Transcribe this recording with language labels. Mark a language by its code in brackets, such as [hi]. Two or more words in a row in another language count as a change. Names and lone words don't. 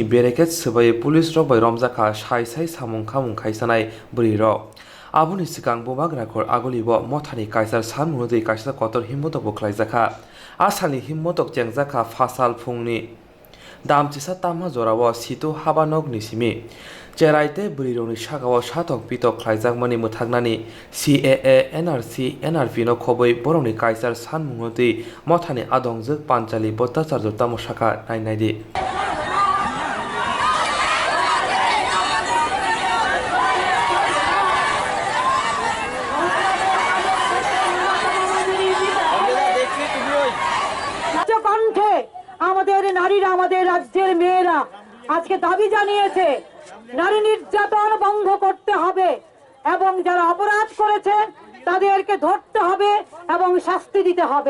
[trp] बेरेकेट सोबाय पुलिस रबाय रमजाखा साय सामुंखामुं खायसानाय ब्रिर आबुनि सिगां बबाग राखर आगलिव मथानि कायसार सानमुंनति कायसा कतर हिम्मतक बोख्लायजाखा आसालनि हिम्मतक जेंजाखा फासाल फुंनि दामचिसा तामा जराव सितु हाबानक निसिमी चेराइते ब्रिरनि सागाव सातक पितक ख्लायजाकमानि मोथागनानि CAA NRP no खबै बरंनि कायसार सानमुंनति मथानि आदंजोक पान्चालि बत्ताचार्य तामसाखा नायनायदि [bn] কণ্ঠে আমাদের নারীরা আমাদের রাজ্যের মেয়েরা আজকে দাবি জানিয়েছে নারী নির্যাতন বন্ধ করতে হবে এবং যারা অপরাধ করেছেন তাদেরকে ধরতে হবে এবং শাস্তি দিতে হবে।